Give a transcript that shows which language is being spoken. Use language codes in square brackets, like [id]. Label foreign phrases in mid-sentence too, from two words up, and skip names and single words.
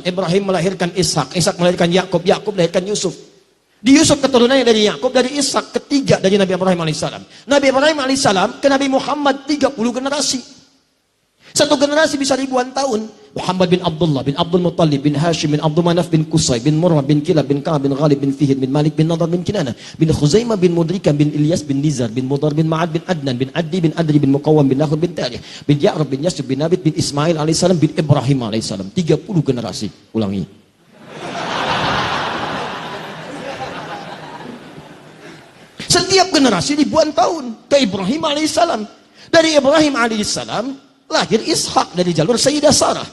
[id] Ibrahim melahirkan Ishak. Ishak melahirkan Yakub. Yakub melahirkan Yusuf. Di Yusuf keturunannya dari Yakub, dari Ishak, ketiga dari Nabi Ibrahim alaihissalam. Nabi Ibrahim alaihissalam ke Nabi Muhammad 30 generasi. Satu generasi bisa ribuan tahun. Muhammad bin Abdullah bin Abdul Muttalib bin Hashim bin Abdul Manaf bin Qusay bin Murrah bin Kilab bin Ka'ab bin Ghalib bin Fihid bin Malik bin Nadar bin Kinana bin Khuzaimah bin Mudrika bin Ilyas bin Nizar bin Mudar bin Ma'ad bin Adnan bin Addi bin Adri bin Muqawwam bin Nakhul bin Tarih bin Ya'rab bin Yasub bin Nabit bin Ismail alaihissalam bin Ibrahim alaihissalam. 30 generasi. Ulangi. Setiap generasi ribuan tahun ke Ibrahim alaihissalam. Dari Ibrahim alaihissalam lahir Ishak dari jalur Sayyidah Sarah.